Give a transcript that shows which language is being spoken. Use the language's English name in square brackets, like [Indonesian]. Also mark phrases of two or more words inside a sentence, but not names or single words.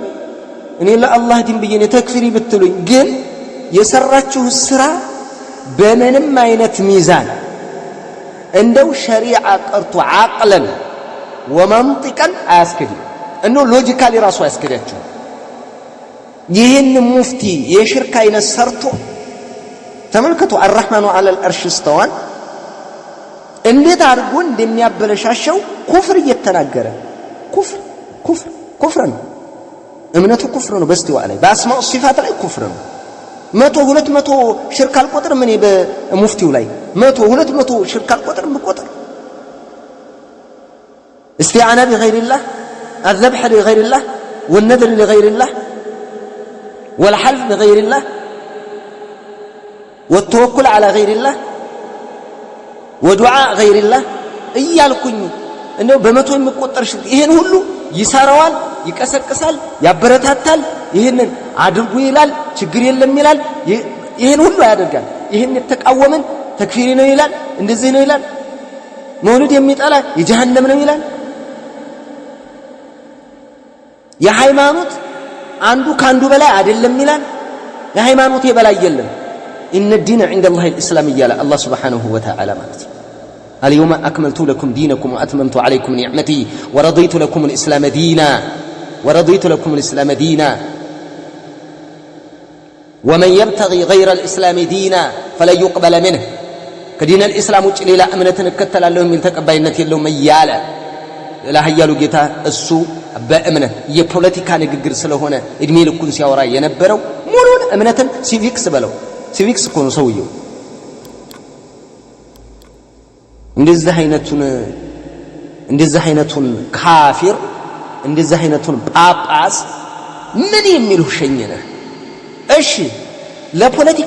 [Amharic] እኔ ለአላህ ዲን ብዬ ተክፊሪ ብትሉኝ፣ ግን የሰራችሁ ስራ በምንም አይነት ሚዛን እንደው ሸሪዓ ቀርቶ [Arabic] عقلا ومنطقا [Amharic] አያስከድም። እኖ ሎጂካሊ ራሱ ያስከዳችሁ ይሄን ሙፍቲ የሽርክ አይነት ሰርቶ ተመልከቱ [Arabic] الرحمن على العرش استوى [Amharic] እንዴት አድርጎ እንደሚያበለሻሸው ኩፍር እየተናገረ ኩፍር ነው እምነቱ ኩፍር ነው በስቲዋ ላይ በአስማኡ ሲፋት ላይ ኩፍር ነው 100 ሽርክ አልቆጥር ምን በሙፍቲው ላይ 100 ሽርክ አልቆጥር ብቆጥር [Arabic] استعانة بغير الله الذبح لغير الله والنذر لغير الله والحلف بغير الله والتوكل على غير الله [Amharic] ودعاء غير الله እያልኩኝ እንዴ በመቶ የሚቆጠር ሽርክ ይሄን ሁሉ ይሰራዋል ይቀሰቅሳል ያበረታታል ይሄንን አድርጉ ይላል ችግር የለም ይላል ይሄን ሁሉ ያደርጋል ይሄን የተቃወመን ተክፊሪ ነው ይላል እንደዚህ ነው ይላል መውሊድ የሚጠላ የጀሃነም ነው ይላል የሃይማኖት አንዱ ካንዱ በላይ አይደለም ይላል የሃይማኖት የበላይ የለም [Arabic] ان الدين عند الله الاسلام يالا الله سبحانه وتعالى [Amharic] ማለት [Arabic] اليوم اكملت لكم دينكم واتممت عليكم نعمتي ورضيت لكم الاسلام دينا ومن يبتغي غير الاسلام دينا فلا يقبل منه كدين الاسلام [Amharic] ውጭ ሌላ እምነትን እከተላለሁ የሚል ተቀባይነት የለውም እያለ ለሃያሉ ጌታ እሱ በእምነት የፖለቲካ ንግግር ስለሆነ እድሜ ልኩን ሲያወራ የነበረው ሙሉን እምነትን ሲቪክስ በለው ሲቪክስ እኮ ነው ሰውየው እንደዚህ አይነቱን ካፊር እንደዚህ አይነቱን ጳጳስ ምን የሚሉ ሸኘነ እሺ ለፖለቲካ